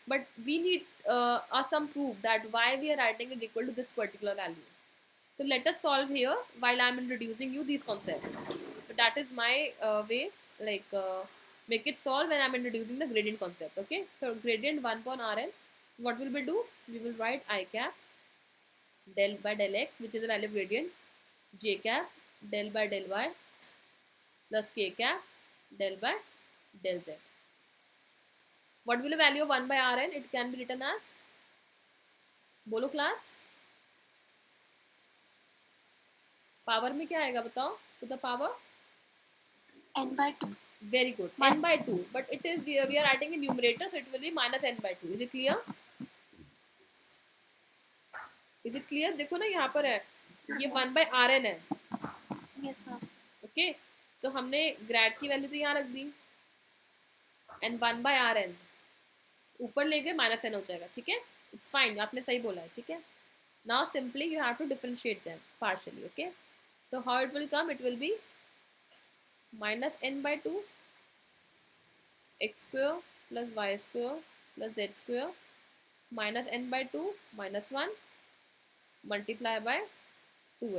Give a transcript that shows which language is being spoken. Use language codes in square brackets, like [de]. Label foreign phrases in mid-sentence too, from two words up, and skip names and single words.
[en] but we need some proof that why we are writing it equal to this particular value. So let us solve here while I am introducing you these concepts. So that is my way, like make it solve when I am introducing the gradient concept. Okay, so gradient 1 upon Rn, what will we do? We will write I cap del by del x, which is the value of gradient, j cap del by del y plus k cap del by del z. What will the value of 1 by Rn? It can be written as, [hi] बोलो क्लास, पावर में क्या आएगा बताओ, [en] to the power n by 2. very good, n by 2, but it is we are adding a numerator, so it will be minus n by 2. Is it clear? Is it clear? [hi] देखो ना यहाँ पर है, ये 1 by Rn है. [en] Yes, ma'am. [hi] ओके, तो हमने ग्रेड की वैल्यू तो यहाँ रख दी, एंड 1 by Rn ऊपर ले गए माइनस n हो जाएगा. ठीक है, [en] it's fine, [hi] आपने सही बोला है. ठीक है, [en] now simply you have to differentiate them partially. Okay, so how it will come? It will be minus n by 2 x square plus y square plus z square minus n by 2 minus 1 multiply by 2x.